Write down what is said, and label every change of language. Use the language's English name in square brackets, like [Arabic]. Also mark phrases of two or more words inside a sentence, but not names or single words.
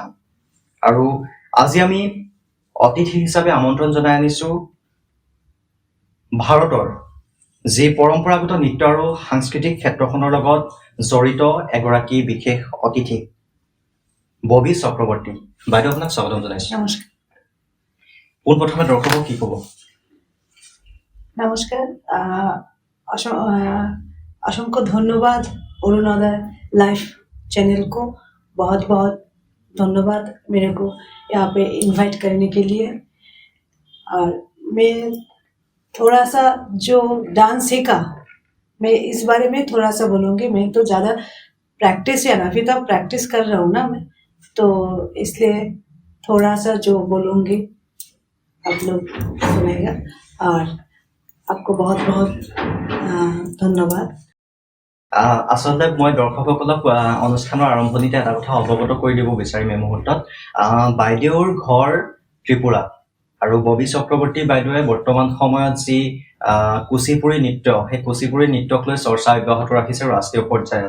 [Assamese] আৰু আজি আমি অতিথি হিচাপে আমন্ত্ৰণ জনাই আনিছোঁ ভাৰতৰ যি পৰম্পৰাগত নৃত্য আৰু সাংস্কৃতিক ক্ষেত্ৰখনৰ লগত জড়িত এগৰাকী বিশেষ অতিথি ববী চক্ৰৱৰ্তী। বাইদেউ, আপোনাক স্বাগতম জনাইছোঁ। নমস্কাৰ। পোনপ্ৰথমে দৰ্শকক কি ক'ব? [Hindi] नमस्कार। असंख्य धन्यवाद अरुणोदय लाइव चैनल को, बहुत बहुत धन्यवाद मेरे को यहाँ पे इनवाइट करने के लिए। और मैं थोड़ा सा जो डांस सीखा, मैं इस बारे में थोड़ा सा बोलूँगी। मैं तो ज़्यादा प्रैक्टिस है ना, अभी तक प्रैक्टिस कर रहा हूँ ना मैं, तो इसलिए थोड़ा सा जो बोलूँगी आप लोग सुनेगा। और आपको बहुत बहुत धन्यवाद। [Assamese] আচলতে মই দৰ্শকসকলক অনুষ্ঠানৰ আৰম্ভণিতে এটা কথা অৱগত কৰি দিব বিচাৰিম এই মুহূৰ্তত। বাইদেউৰ ঘৰ ত্ৰিপুৰা আৰু ববী চক্ৰৱৰ্তী বাইদেৱে বৰ্তমান সময়ত যি কুচিপুড়ি নৃত্য, সেই কুচিপুড়ি নৃত্যক লৈ চৰ্চা অব্যাহত ৰাখিছে ৰাষ্ট্ৰীয় পৰ্যায়ত।